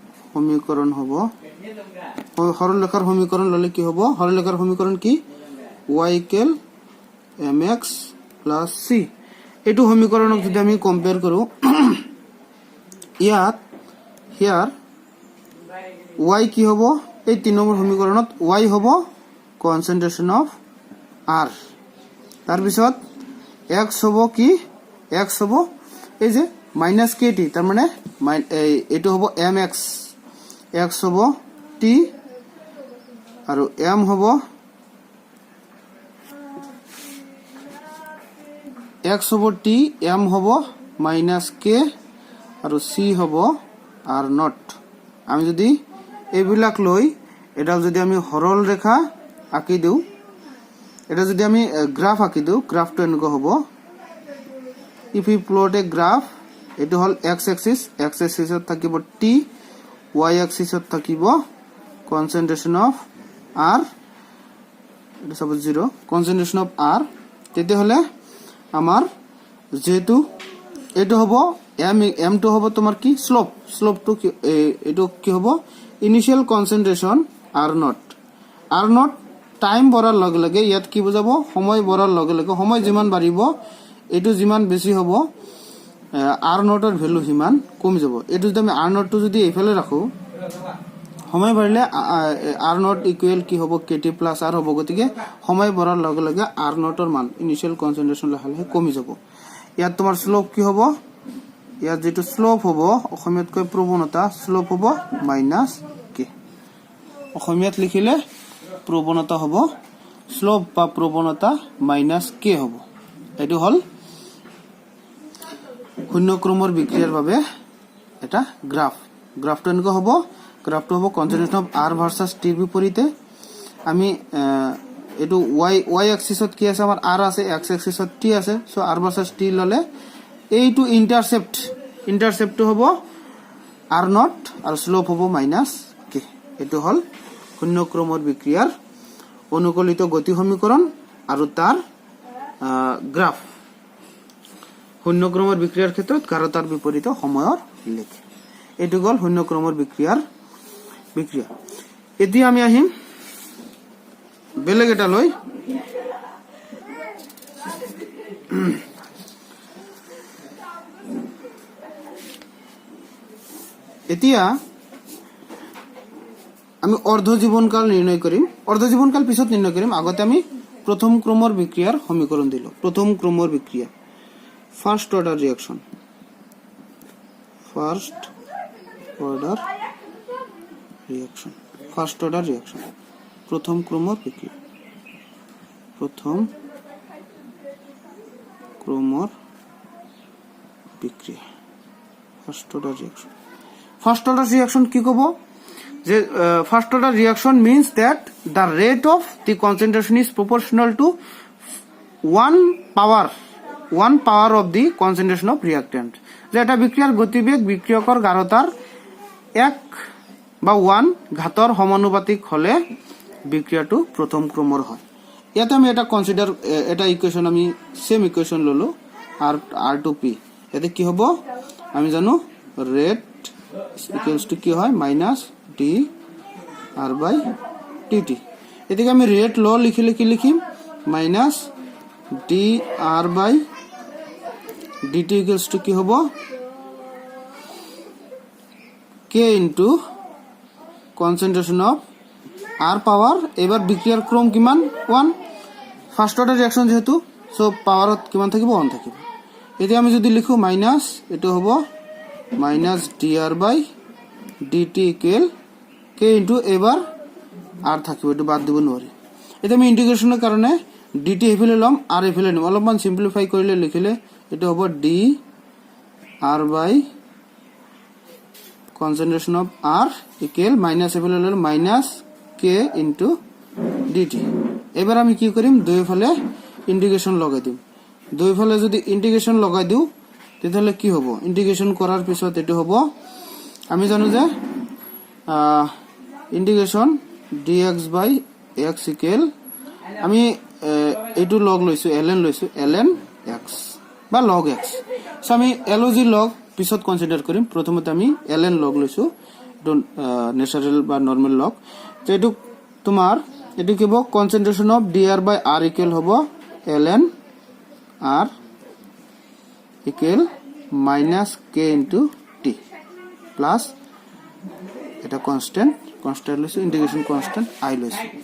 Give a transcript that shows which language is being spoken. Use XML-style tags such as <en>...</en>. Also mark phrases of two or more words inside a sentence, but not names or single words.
<as>সমীকরণ হব সরলরেখার সমীকরণ ললে কি হব সরলরেখার সমীকরণ কি</as> <en>y equal mx plus</en> <as>c এটু সমীকরণক যদি আমি কম্পেয়ার কৰো ইয়াত হিয়ার y কি হব এই 3 নম্বৰ সমীকৰণত y হব</as> <en>concentration of r</en> <as>তার পিছত x হব কি x হব এই যে</as> <en>minus kt</en> <as>তার মানে এটো হব mx x হব t আর m হব x হব t m হব</as> <en>minus k</en> <as>আর c হব</as> <en>r naught</en> <as>আমি যদি এইবিলাক লই এটা যদি আমি সরল রেখা আঁকি দিও এটা যদি আমি গ্রাফ আঁকি দিও গ্রাফটো এনেকৈ হব</as> <en>if we plot a graph</en> <as>এটো হল x axisত থাকিব t y axisত থাকিব</as> <en>concentration of r</en> <as>এটা সব 0</as> <en>concentration of r</en> <as>তেতে হলে আমার যেহেতু এটো হব m তো হব তোমার কি স্লোপ তো এটো কি হব</as> <en>initial concentration r naught</en> <as>টাইম বড়ার লগে লগে ইয়াত কি বুঝাবো সময় বড়ার লগে লগে সময় যিমান বাড়িব এটো যিমান বেশি হব r নটৰ ভ্যালু হিমান কমি যাব এটো যদি আমি r নটটো যদি এফালে রাখো সময় বাড়লে</as> <en>r naught equal</en> <as>কি হব</as> <en>kt plus r</en> <as>হব গতিকে সময় বড়ার লগে লগে r নটৰ মান</as> <en>initial concentration</en> <as>লাহে কমি যাব ইয়াত তোমার স্লোপ কি হব ইয়াত যেটো স্লোপ হব অসমীয়াত কয় প্রবণতা স্লোপ হব</as> <en>minus k</en> <as>অসমীয়াত লিখিলে প্রবণতা হব স্লোপ বা প্রবণতা</as> <en>minus k</en> <as>হব এটো হল শূন্য ক্রমৰ বিক্রিয়াৰ বাবে এটা গ্রাফটো এনেকৈ হব গ্রাফটো হব</as> <en>concentration of r versus t</en> <as>বিপরীতে আমি এটো y অ্যাক্সিসত কি আছে আমাৰ r আছে x অ্যাক্সিসত t আছে</as> <en>so r versus</en> <as>t ললে এইটো ইন্টারসেপ্টটো হব</as> <en>r naught</en> <as>আর স্লোপ হব</as> <en>minus k</en> <as>এটো হল শূন্য ক্রমৰ বিক্রিয়াৰ অনুকূলিত গতি সমীকরণ আর তার গ্রাফ শূন্য ক্রমৰ বিক্রিয়াৰ ক্ষেত্ৰত গাঢ়তাৰ বিপৰীত সময়ৰ লেখ এটো গল শূন্য ক্রমৰ বিক্রিয়া এতিয়া আমি আহিম বেলেগ এটা লৈ এতিয়া আমি অর্ধ জীবনকাল নির্ণয় করিম অর্ধ জীবনকাল পিছত নির্ণয় করিম আগতে আমি প্রথম ক্রমৰ বিক্রিয়াৰ সমীকরণ দিলো প্রথম ক্রমৰ বিক্রিয়া</as> <en>first order reaction</en> <as>প্রথম ক্রমৰ বিক্রিয়া</as> <en>first order reaction</en> <as>কি কব যে</as> <en>first order reaction means that the rate of the concentration is proportional to one power of the concentration of reactant</en> <as>যে এটা বিক্রিয়ার গতিবেগ বিক্রিয়কৰ গাঢ়তাৰ 1 বা 1 ঘাতৰ সমানুপাতিক হলে বিক্রিয়াটো প্রথম ক্রমৰ হয় ইয়াতে আমি এটা কনসিডার এটা ইকুয়েশন আমি</as> <en>same equation</en> <as>ললো r2p এতে কি হ'ব আমি জানো</as> <en>rate equals to</en> <as>কি হয়</as> <en>minus d r by dt</en> <as>এদিকে আমি</as> <en>rate law</en> <as>লিখিলে কি লিখিম</as> <en>minus d r by dt equals to</en> <as>কি হ'ব</as> <en>k into concentration of r power</en> <as>এবার বিক্রিয়ার ক্রম কিমান 1</as> <en>first order reaction</en> <as>যেহেতু সো পাওয়ারত কিমান থাকিব 1 থাকিব এতিয়া আমি যদি লিখো মাইনাস এটো হ'ব</as> <en>minus dr by dt equal k into</en> <as>এবার r থাকিব এটো বাদ দিব নোৱাৰি এটা আমি ইন্টিগ্রেশনের কারণে dt এফালে লম r এফালে নিম অলপমান সিম্পলিফাই কৰিলে লিখিলে এটো হ'ব</as> <en>d r by concentration of r equal minus</en> <as>এফালে ললে</as> <en>minus k into dt</en> <as>এবার আমি কি করিম দুই ফালে ইন্টিগ্রেশন লগাই দিম দুই ফালে যদি ইন্টিগ্রেশন লগাই দিও তাহলে কি হ'ব ইন্টিগ্রেশন করার পিছত এটো হ'ব আমি জানো যে</as> <en>integration dx by x equal</en> <as>আমি এটো লগ লৈছো ln x বা log x সো আমি log পিছত কনসিডার করিম প্রথমতে আমি ln লগ লৈছো ন্যাচারাল বা</as> <en>normal log</en> <as>তো এটু তোমার এটু কি হবো</as> <en>concentration of dr by r equal</en> <as>হবো</as> <en>ln r equal minus k into t plus</en> <as>এটা কনস্ট্যান্ট লৈছো</as> <en>integration constant i</en> <as>লৈছো</as>